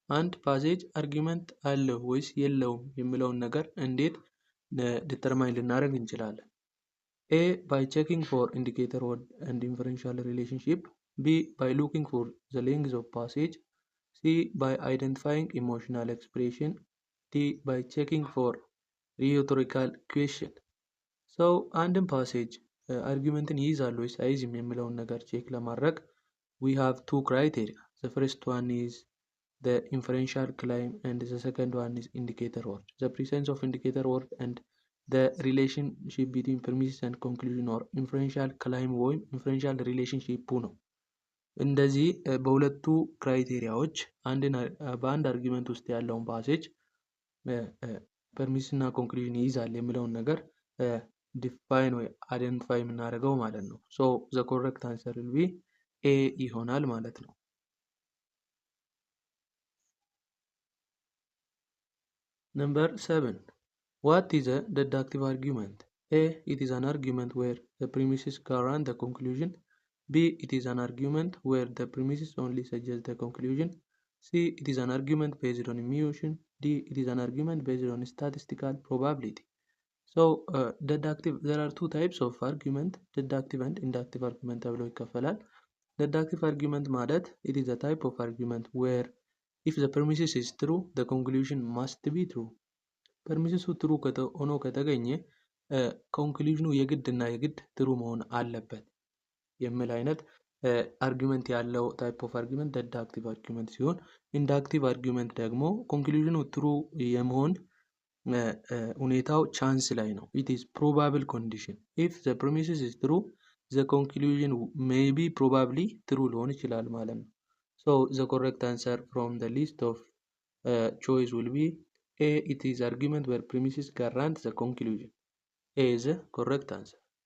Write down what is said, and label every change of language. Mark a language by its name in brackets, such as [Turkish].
[Amharic] አንድ ፓሴጅ አርጊመንት አለው ወይስ የለውም የሚለውን ነገር እንዴት ዲተርማይን ልናደርግ እንችላለን? [English] A. By checking for indicator word and inferential relationship. B. By looking for the length of passage. C. By identifying emotional expression. D. By checking for rhetorical question. [Amharic] So አንድን ፓሴጅ አርጊመንትን ይይዛል ወይስ አይዝም የሚለውን ነገር ቼክ ለማድረግ [English] we have two criteria. The first one is the inferential claim and the second one is indicator word. The presence of indicator word and the relationship between premises and conclusion or inferential claim ወይም inferential relationship [Amharic] ነው። እንደዚህ በሁለቱ ክራይቴሪያዎች በአንድ አርጊመንት ውስጥ ያለውን ፓሴጅ ፐርሚስ እና ኮንክሉዥን ይይዛል የሚለውን ነገር ዲፋይን ወይ አይደንቲፋይ የምናደርገው ማለት ነው። [English] ሶ ዘ ኮሬክት አንሰር ዊል ቢ ኤ [Amharic] ይሆናል ማለት ነው። [English] ነምበር 7 what is a deductive argument? A. It is an argument where the premises guarantee the conclusion. B. It is an argument where the premises only suggest the conclusion. C. It is an argument based on emotion. D. It is an argument based on statistical probability. So deductive, there are two types of argument, deductive and inductive argument [Amharic] ተብሎ ይከፈላል። [English] deductive argument ማለት it is a type of argument where if the premises is true the conclusion must be true. [Amharic] ፐርሚሲሱ ትሩ ሆኖ ከተገኘ ኮንክሉዥኑ የግድና የግድ ትሩ መሆን አለበት የሚል አይነት አርጊመንት ያለው ታይፕ ኦፍ አርጊመንት deductive argument ሲሆን inductive argument ደግሞ ኮንክሉዥኑ ትሩ የመሆን ሁኔታው ቻንስ ላይ ነው። [English] it is probable condition. if the premises is true the conclusion may be probably true [Amharic] ሊሆን ይችላል ማለት ነው። [English] so the correct answer from the list of choice will be A. It is argument where premises guarantee the conclusion. A is the correct answer.